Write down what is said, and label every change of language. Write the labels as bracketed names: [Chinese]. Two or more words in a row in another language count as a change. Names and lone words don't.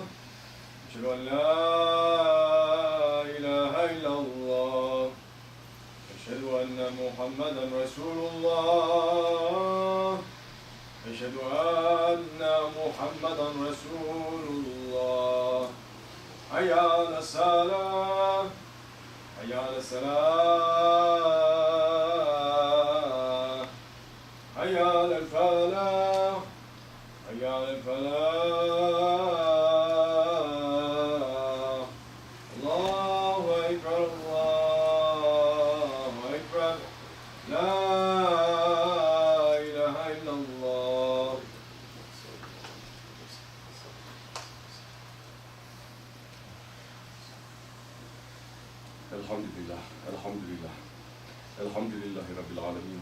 [Arabic] أشهد أن لا إله إلا الله. أشهد أن محمدا رسول الله. أشهد أن محمدا رسول الله. حي على الصلاة حي على الصلاة. حي على الفلاح حي على الفلاح. الله أكبر الله أكبر. لا إله إلا الله. الحمد لله الحمد لله الحمد لله رب العالمين.